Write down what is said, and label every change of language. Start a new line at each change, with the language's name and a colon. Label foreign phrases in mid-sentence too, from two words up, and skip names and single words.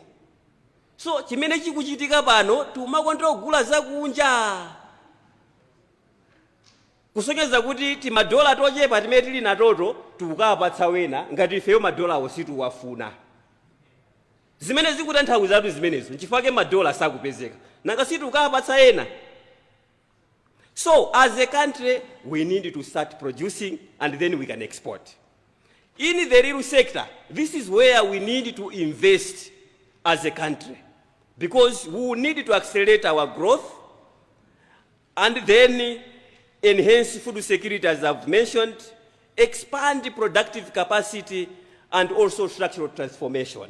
Nyanja: So chimene chikuchitika pano timakonda kugula zakunja kusonyeza kuti timadola tochepa timene tili natoto tikukapatsa wena ngati ifeyo madolawo situwafuna. Zimene zikutanthauza zimenezo nchifukwa madola sakupezeka nanga sitikukapatsa ena.
English: So as a country we need to start producing and then we can export. In the real sector, this is where we need to invest as a country, because we need to accelerate our growth and then enhance food security, as I've mentioned, expand productive capacity, and also structural transformation.